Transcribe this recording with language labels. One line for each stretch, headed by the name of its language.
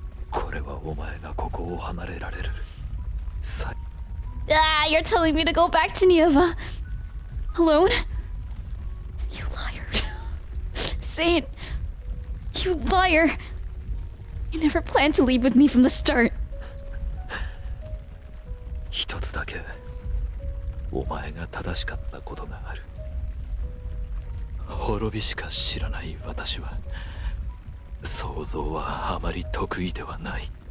Japanese: これはお前がここを離れられる。
English: You're telling me to go back to Nieva alone? You liar. Zayne, you liar. You never planned to leave with me from the start.
Japanese: 一つだけお前が正しかったことがある。滅びしか知らない私は想像はあまり得意ではない。